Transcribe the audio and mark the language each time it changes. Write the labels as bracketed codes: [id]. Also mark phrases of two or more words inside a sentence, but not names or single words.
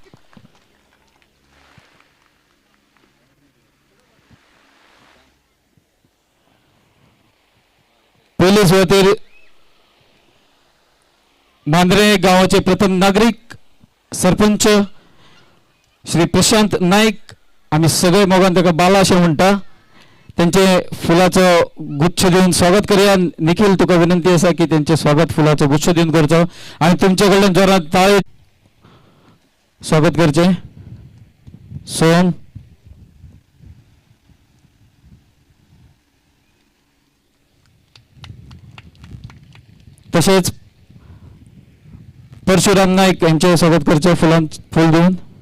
[kok] पयले सुवातेर मांद्रे गांवाचे प्रथम नागरिक सरपंच श्री प्रशांत नाईक. आम्ही सगळे मोगान ताका बाला अशें म्हणटा. त्यांचे फुलाचो गुच्छ देऊन स्वागत करूया. निखिल, तुका विनंती आसा की त्यांचे स्वागत फुलाचो गुच्छ देऊन करचो आणि तुमच्या कडल्यान जोरात ताळे स्वागत करचे. सोम, तसेच परशुराम नाईक यांचे स्वागत करचे फुल देऊन.